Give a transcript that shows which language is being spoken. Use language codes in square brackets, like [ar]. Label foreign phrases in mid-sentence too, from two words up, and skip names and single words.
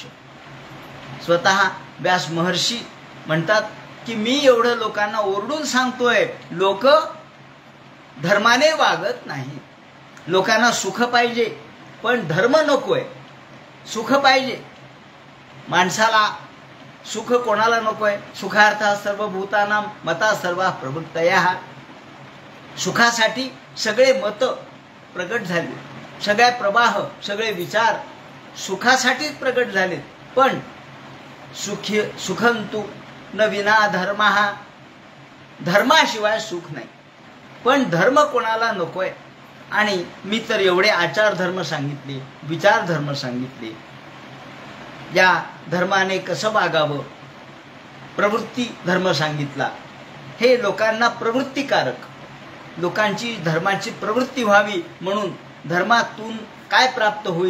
[mr] स्वतः व्यास महर्षी म्हणतात की मी एवढं लोकांना ओरडून सांगतोय, लोक धर्माने वागत नाही। लोकांना सुख पाहिजे पण धर्म नकोय। सुख पाहिजे माणसाला, सुख कोणाला नकोय? [sa] सुखार्था सर्वभूतानां मता सर्वा प्रवृत्तयः। [mr] सुखासाठी सगळे मत प्रगट झाले, सगळे प्रवाह, सगळे विचार सुखासाठीच प्रगट झालेत। पण [sa] सुखंतु न विना धर्मः, [mr] धर्माशिवाय सुख नाही। पण धर्म कोणाला नकोय? आणि मी तर एवढे आचार धर्म सांगितले, विचार धर्म सांगितले, या धर्माने कसं वागावं, प्रवृत्ती धर्म सांगितला। हे लोकांना प्रवृत्तिकारक, लोकांची धर्माची प्रवृत्ती व्हावी म्हणून धर्मातून काय प्राप्त होईल?